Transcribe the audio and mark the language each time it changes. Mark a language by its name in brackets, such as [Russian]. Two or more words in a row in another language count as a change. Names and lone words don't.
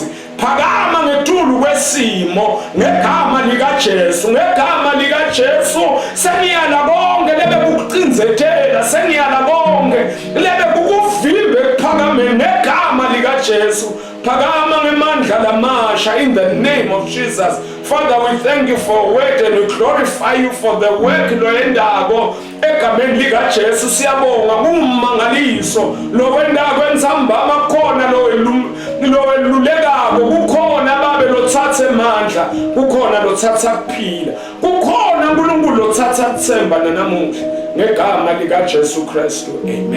[Swati] Phakama ngetulu kwesimo ngegama likaJesu. ngegama likaJesu sengiyala konke lebe kukucinzethela. sengiyala konke lebe kukuvimbe kuphakame ngegama likaJesu. Phakama ngemandla lamasha [English] in the name of Jesus. Father, we thank you for word and we glorify you for the work [Swati] loyendako egameni likaJesu. Siyabonga kummangaliso lowendako enzambama khona lowelulekako. Kukhona babe lothathe amandla, kukhona lothatha kuphila, kukhona uNkulunkulu lothatha kuthemba nanamuhla ngegama likaJesu Kristu.